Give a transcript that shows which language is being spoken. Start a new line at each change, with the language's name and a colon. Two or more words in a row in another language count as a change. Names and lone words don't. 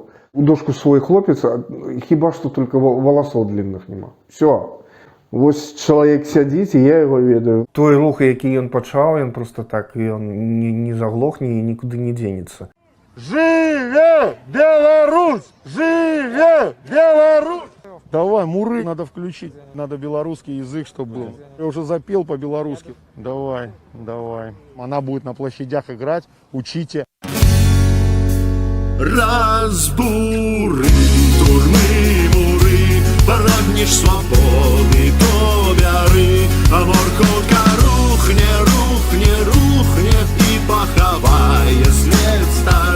Belarusian: У дошку свой хлопец, хіба што толькі валасоў длінных няма.
Russian: Всё.
Belarusian: Вось чалавек сядзіць, і я яго ведаю. Той рух, які ён пачаў, ён просто так, ён не заглохне і нікуды не дзенецца. Живе Беларусь! Живе Беларусь!
Russian: Давай, муры надо включить, надо белорусский язык, чтобы был. Я уже запел по-белорусски. Давай, давай. Она будет на площадях играть, учите.
Ukrainian: Разбури турми мури, прагнеш свободи до вяри, а морковка рухне, рухне, рухне і поховає слід.